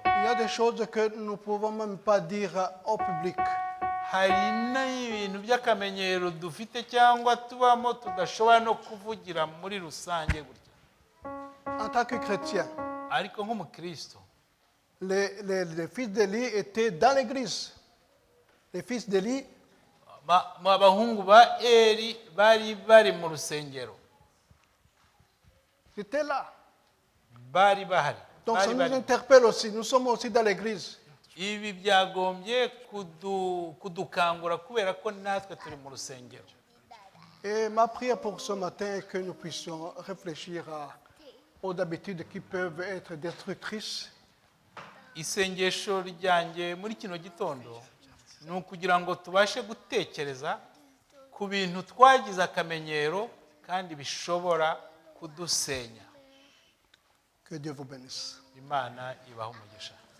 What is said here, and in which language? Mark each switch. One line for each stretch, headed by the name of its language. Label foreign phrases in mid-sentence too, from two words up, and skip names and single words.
French: Il y a des choses que nous ne pouvons même pas dire au public.
Kinyarwanda: Hari n'ibintu by'akamenyero dufite cyangwa tubamo tudashobora no kuvugira muri rusange gutya.
French: En tant que chrétien,
Kinyarwanda: Ariko nk'umukristo,
French: les fils d'Élie étaient dans l'église. Les fils d'Élie,
Kinyarwanda: abahungu ba Eli bari mu rusengero,
French: c'était là.
Kinyarwanda: bari bahari.
French: Donc ça nous interpelle aussi. Nous sommes aussi dans l'église.
Kinyarwanda: Ibi byagombye kudukangura kubera ko natwe turi mu rusengero.
French: Et ma prière pour ce matin est que nous puissions réfléchir aux habitudes qui peuvent être destructrices.
Kinyarwanda: Isengesho ryanjye muri kino gitondo ni ukugira ngo tubashe gutekereza ku bintu twagize akamenyero kandi bishobora kudusenya.
French: Que Dieu vous bénisse.
Kinyarwanda: Imana ibahe umugisha.